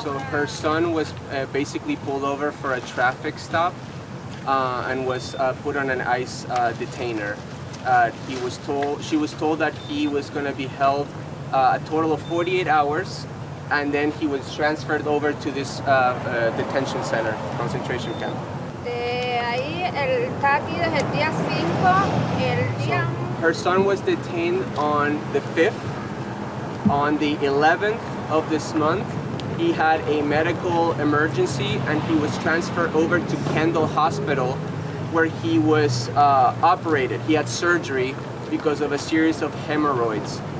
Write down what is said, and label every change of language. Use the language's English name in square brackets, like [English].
[English] So her son was basically pulled over for a traffic stop and was put on an ICE detainer. She was told that he was going to be held a total of 48 hours, and then he was transferred over to this detention center, concentration camp. [Spanish] De ahí está aquí desde el día 5, el día. [English] Her son was detained on the 5th. On the 11th of this month, he had a medical emergency and he was transferred over to Kendall Hospital, where he was operated. He had surgery because of a series of hemorrhoids.